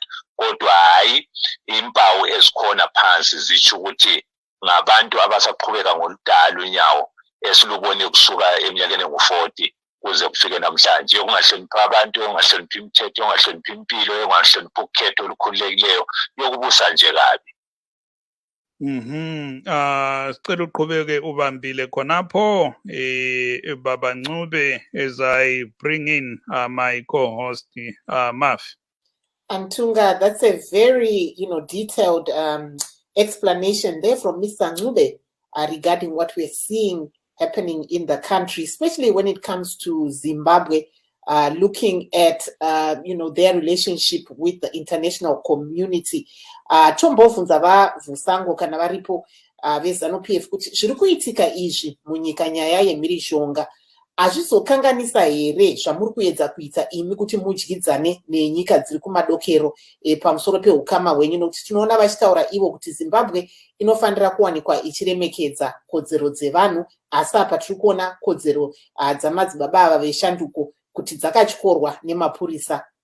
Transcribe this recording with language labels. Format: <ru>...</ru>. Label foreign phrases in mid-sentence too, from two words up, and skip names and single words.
<nd>Kodwa hayi, impawu ezikhona phansi zitsho ukuthi ngabantu abasaqhubeka ngoludala unyawo esilubone kusuka eminyakeni engu-40 kuze kufike namhlanje, ungahloniphi abantu, ungahloniphi imithetho, ungahloniphi impilo, ungahloniphi ukhetho olukhululekileyo, yokubusa nje kabi. Sicela uqhubeke ubambile khonapho, Baba Ncube,</nd> <en>as I bring in my co-host, Maf. Ntunga, that's a very, detailed explanation there from Mr. Ncube regarding what we're seeing happening in the country, especially when it comes to Zimbabwe, looking at, their relationship with the international community.</en> <sn>Chombofunza vavusango kana varipo veZANU-PF kuti zviri kuitika izvi munyika nyaya yemhirizhonga hazvizokanganisa here zvamuri kuedza kuita imi kuti mudyidzane nenyika dziri kumadokero pamusoro peukama hwenyu, nokuti tinoona vachitaura ivo kuti Zimbabwe inofanira kuwanikwa ichiremekedza kodzero dzevanhu, asi apa tiri kuona kodzero dzamadzibaba ava veshanduko kuti dzakatyorwa nemapurisa.</sn>